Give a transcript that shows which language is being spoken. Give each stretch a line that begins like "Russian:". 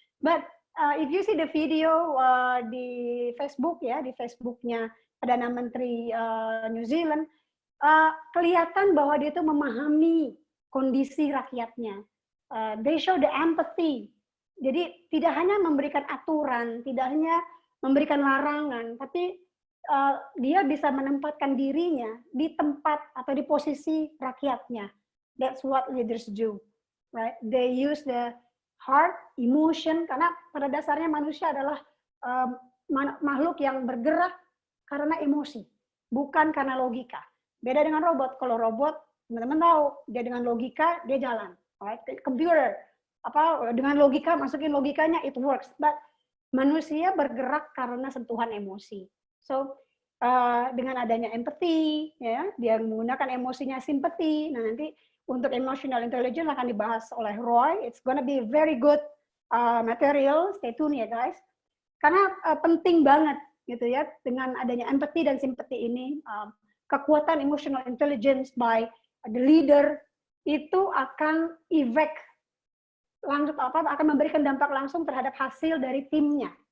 English: But if you see the video
Indonesian: di Facebook ya, di Facebooknya Perdana Menteri New Zealand, kelihatan bahwa dia itu memahami kondisi rakyatnya.
English: They show the empathy.
Indonesian: Jadi tidak hanya memberikan aturan, tidak hanya memberikan larangan, tapi dia bisa menempatkan dirinya di tempat atau di posisi rakyatnya.
English: That's what leaders do, right? They use the heart, emotion,
Indonesian: karena pada dasarnya manusia adalah makhluk yang bergerak karena emosi, bukan karena logika. Beda dengan robot. Kalau robot, teman-teman tahu, dia dengan logika dia jalan. Right? Computer, dengan logika, masukin logikanya,
English: it works.
Indonesian: But manusia bergerak karena sentuhan emosi. So dengan adanya empathy, ya, dia menggunakan emosinya simpati. Nah, nanti untuk emotional intelligence akan dibahas oleh Roy.
English: It's gonna be very good material. Stay tune
Indonesian: ya
English: guys.
Indonesian: Karena penting banget gitu ya, dengan adanya empathy dan simpati ini, kekuatan emotional intelligence
English: by the leader
Indonesian: itu akan effect langsung akan memberikan dampak langsung terhadap hasil dari timnya.